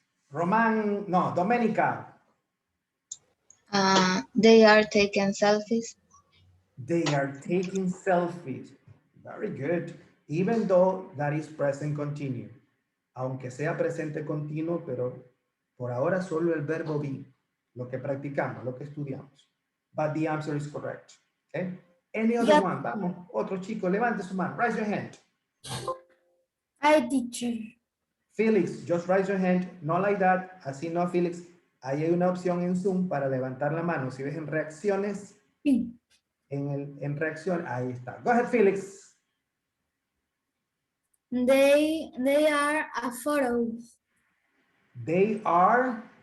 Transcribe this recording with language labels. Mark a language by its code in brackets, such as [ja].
[en] Roman, no, Domenica. They are taking selfies. They are taking selfies. Very good. Even though that is present continuous. [es] Aunque sea presente continuo, pero por ahora solo el verbo be. Lo que practicamos, lo que estudiamos. [en] But the answer is correct. Okay. Any other one? [es] Vamos, otro chico, levante su mano. [en] Raise your hand. Hi, teacher. Felix, just raise your hand. Not like that. [es] Así no, [en] Felix. [es] ahí hay una opción en Zoom para levantar la mano. Si ves en reacciones, en reacción, ahí está. [en] Go ahead, Felix. They are a photo. They are.